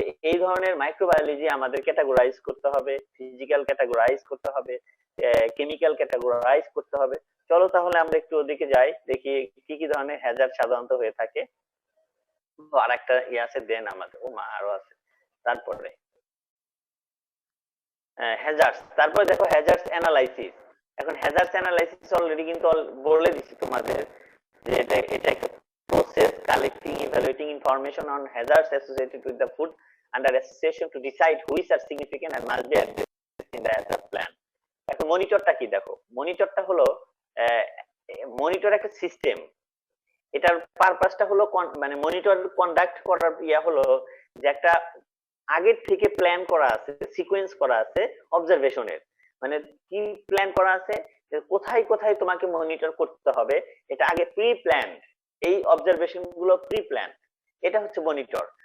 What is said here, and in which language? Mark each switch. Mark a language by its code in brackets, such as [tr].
[bn] এই ধরনের মাইক্রোবায়োলজি আমাদের ক্যাটাগরাইজ করতে হবে, ফিজিক্যাল ক্যাটাগরাইজ করতে হবে, কেমিক্যাল ক্যাটাগরাইজ করতে হবে। চলো তাহলে আমরা একটু ওদিকে যাই, দেখি কি কি ধরনের হ্যাজার্ড সাধারণত হয়ে থাকে। আর একটা আছে দেন আমাদের, ও মা আরো আছে। তারপরে হ্যাজার্ডস, তারপরে দেখো হ্যাজার্ডস অ্যানালাইসিস। এখন হ্যাজার্ডস অ্যানালাইসিস অলরেডি কিন্তু বলে দিচ্ছি তোমাদের যে এটা একটা [en] process collecting, evaluating information on hazards associated with the food under association to decide which are significant and must be addressed in the HACCP plan. [bn] এখন মনিটরটা কি, দেখো মনিটরটা হলো মনিটর একটা সিস্টেম। এটার পারপাসটা হলো মানে মনিটর কন্ডাক্ট করার হলো যে একটা আগের থেকে প্ল্যান করা আছে, সিকোয়েন্স করা আছে অবজারভেশনের, মানে কি প্ল্যান করা আছে, কোথায় কোথায় তোমাকে মনিটর করতে হবে, এটা আগে প্রি প্ল্যান্ড, এই অবজারভেশন গুলো প্রি প্ল্যান, এটা হচ্ছে মনিটর।